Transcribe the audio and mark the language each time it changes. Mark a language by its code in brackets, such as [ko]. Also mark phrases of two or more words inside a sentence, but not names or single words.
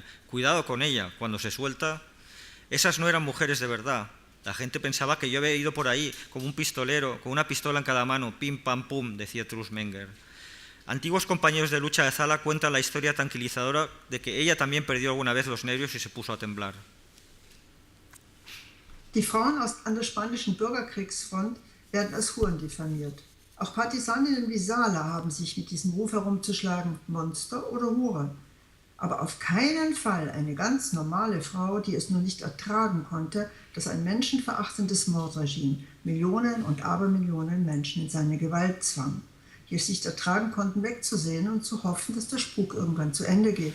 [es] Cuidado con ella, cuando se suelta, esas no eran mujeres de verdad. La gente pensaba que yo había ido por ahí como un pistolero, con una pistola en cada mano, pim, pam, pum, decía Trüßmenger. Antiguos compañeros de lucha de Zala cuentan la historia tranquilizadora de que ella también perdió alguna vez los nervios y se puso a temblar. [de] Die Frauen an der spanischen Bürgerkriegsfront werden als Huren diffamiert. Auch Partisaninnen wie Sala haben sich mit diesem Ruf herumzuschlagen, Monster oder Hure. Aber auf keinen Fall eine ganz normale Frau, die es nur nicht ertragen konnte, dass ein menschenverachtendes Mordregime Millionen und Abermillionen Menschen in seine Gewalt zwang, die es nicht ertragen konnten, wegzusehen und zu hoffen, dass der Spuk irgendwann zu Ende geht.